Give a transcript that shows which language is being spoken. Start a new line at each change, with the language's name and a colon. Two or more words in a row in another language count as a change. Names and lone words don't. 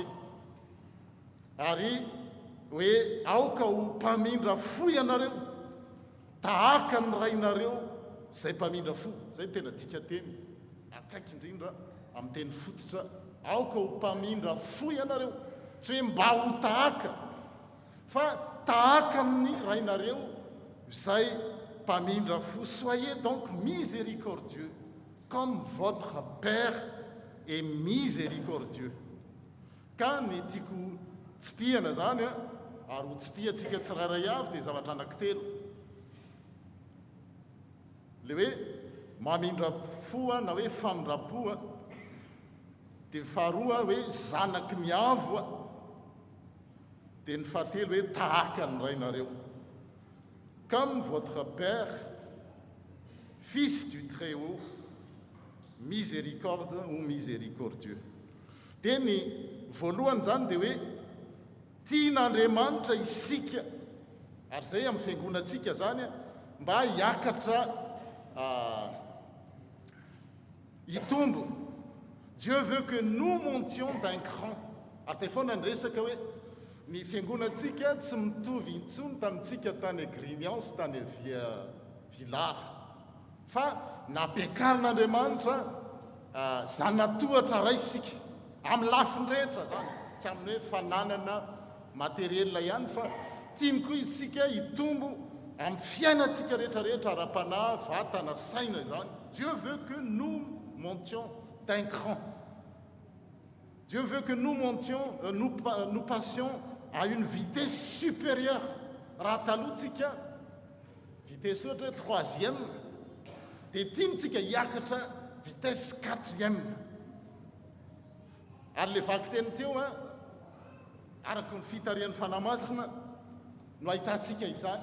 Malagasy: Ary hoe aoka ho mpamindra fo ianareo, tahaka ny rainareo zay mpamindra fo. Zay tena tika teny akaiky indrindra amin'ny teny fototra, aoka ho mpamindra fo ianareo, tsy hoe mba ho tahaka, fa tahaka amin'ny rainareo zay mpamindra fo.
French: Soyez donc miséricordieux comme votre Père est miséricordieux.
Malagasy: Ka ny tiako tsipihana zany ary ho tsipihantsika tsirairay avy dia zavatra anankitelo. Le hoe mamindra foa na hoe famindram-poa, dia faharoa hoe zanaky ny avo, dia ny fahatelo hoe tahaka ny rainareo.
French: Comme votre Père, Fils du Très-Haut, miséricorde ou miséricordieux.
Malagasy: Dia ny voalohany zany dia hoe tian'Andriamanitra isika, ary zay amin'ny fiangonantsika zany mba hiakatra hitombo.
French: Dieu veut que nous montions d'un cran.
Malagasy: Ary zay foana ny resaka hoe ny fiangonantsika tsy mitovy intsony tamintsika tany Grigniance, tany Vilard, fa nampekarin'Andriamanitra zanatohatra ray isika amin'ny lafiny rehetra zany, tsy amin'ny hoe fananana materielina ihany, fa tiany koa isika hitombo amin'ny fiainantsika rehetrarehetra, ara-panahy, vatana, saina zany.
French: Dieu veut que nous montions d'un cran. Dieu veut que nous montions, nous passions à une vitesse supérieure.
Malagasy: Raha talohantsika vitesse ohatra 3e, dia tiantsika hiakatra vitesse 4e. Ary le vaky teny teo araka ny fitarian'ny fanamasina no ahitantsika izany.